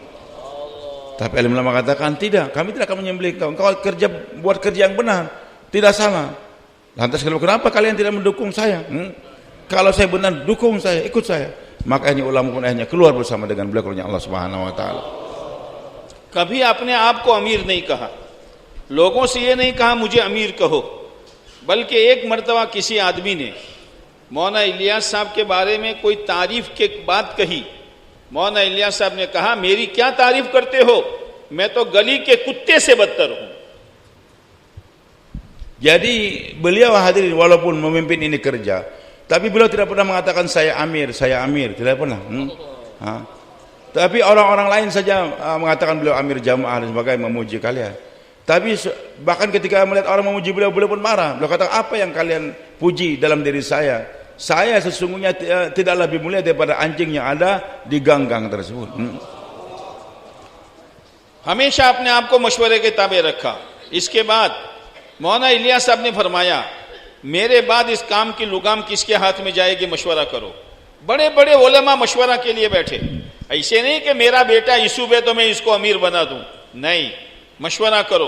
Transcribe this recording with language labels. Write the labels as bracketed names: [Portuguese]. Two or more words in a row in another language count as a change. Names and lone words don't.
[Indonesian] Tapi alim ulama katakan, tidak, kami tidak akan menyembelih kau. Kau buat kerja yang benar, tidak salah. Lantas kenapa kalian tidak mendukung saya? Kalau saya benar, dukung saya, ikut saya. Makanya ulama pun akhirnya keluar bersama dengan beliau kerja Allah [Arabic] سبحانه وتعالى. [Hindi] कभी अपने आप को अमीर नहीं कहा, लोगों से ये नहीं कहा मुझे अमीर कहो, बल्कि एक मर्तबा किसी आदमी ने मौलाना इलियास साहब के बारे में कोई तारीफ के बात कही। मौलाना इलियास साहब ने कहा, मेरी क्या तारीफ करते हो, मैं तो गली के कुत्ते से बदतर हूं। [Indonesian] Jadi beliau hadirin walaupun memimpin ini kerja, Tapi beliau tidak pernah mengatakan saya amir, tidak pernah. Tapi orang-orang lain saja mengatakan beliau amir jamaah dan sebagainya, memuji kalian. Tapi bahkan ketika melihat orang memuji beliau, beliau pun marah. Beliau kata, apa yang kalian puji dalam diri saya? Saya sesungguhnya tidak lebih mulia daripada anjing yang ada di gang-gang tersebut. [Hindi] हमेशा अपने आप को मशवरे के ताबे रखा। इसके बाद मौलाना इलियास साहब ने फरमाया, मेरे बाद इस काम की लुगाम किसके हाथ में जाएगी, मशवरा करो। बड़े बड़े उलमा मशवरा के लिए बैठे, ऐसे नहीं कि मेरा बेटा यूसुफ है तो मैं इसको अमीर बना दूं, नहीं, मशवरा करो।